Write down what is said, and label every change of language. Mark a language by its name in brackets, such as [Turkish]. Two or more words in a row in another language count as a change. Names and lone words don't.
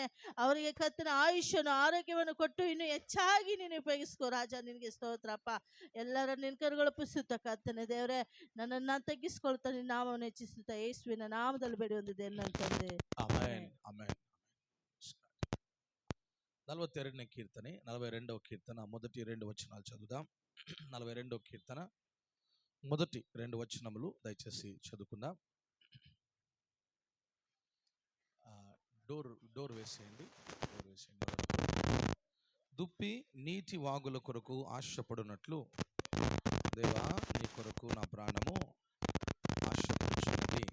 [Kannada] ಅವರಿಗೆ ಕರ್ತನೆ ಆಯುಷ್ಯನು ಆರೋಗ್ಯವನ್ನು ಕೊಟ್ಟು ಇನ್ನು ಹೆಚ್ಚಾಗಿ ನೀನು ಉಪಯೋಗಿಸ್ಕೋ ರಾಜ. ನಿನಗೆ ಸ್ತೋತ್ರಪ್ಪ. ಎಲ್ಲರ ನಿನ್ನ ಕರಗಳು ಪುಸುತ್ತ ಕರ್ತನೆ ದೇವರೇ. ನನ್ನನ್ನು ತಗ್ಗಿಸ್ಕೊಳ್ತಾ ನಿನ್ನ ನಾಮವನ್ನು ಹೆಚ್ಚಿಸುತ್ತಾ ಯೇಸುವಿನ ನಾಮದಲ್ಲಿ ಬೇಡಿ ಹೊಂದಿದೆ ಅಂತಂದೆ. ಆಮೆನ್ ಆಮೆನ್. [Telugu] 42ನೇ కీర్తన 42వ కీర్తన మొదటి 2 వచనాలు చదువుదాం. 42వ కీర్తన మొదటి 2 వచనములు దయచేసి చదువుకుందాం. డోర్ వేసేయండి. దుప్పి నీటి వాగుల కొరకు ఆశపడునట్లు దేవా నీ కొరకు నా ప్రాణము ఆశపడుచున్నది.